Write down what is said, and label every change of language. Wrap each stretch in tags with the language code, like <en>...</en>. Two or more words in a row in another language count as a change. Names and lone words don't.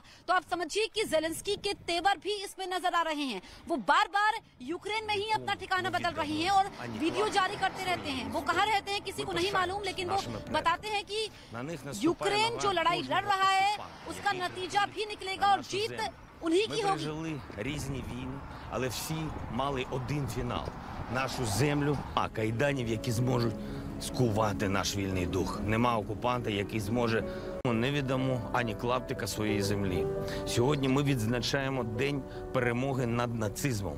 <hi>तो आप समझिए कि जेलेंस्की के तेवर भी इसमें नजर आ रहे हैं। वो बार बार यूक्रेन में ही अपना ठिकाना बदल रहे हैं और वीडियो जारी करते रहते हैं। वो कहाँ रहते हैं किसी को नहीं मालूम, लेकिन वो बताते हैं कि यूक्रेन जो लड़ाई लड़ रहा है उसका नतीजा भी निकलेगा और जीत उन्हीं की होगी।</hi> <uk>пережили різні війни, але всі мали один фінал – нашу землю, а кайданів, які зможуть скувати наш вільний дух. Нема окупанта, який зможе. Не віддамо ані клаптика своєї землі. Сьогодні ми відзначаємо День перемоги над нацизмом.</uk>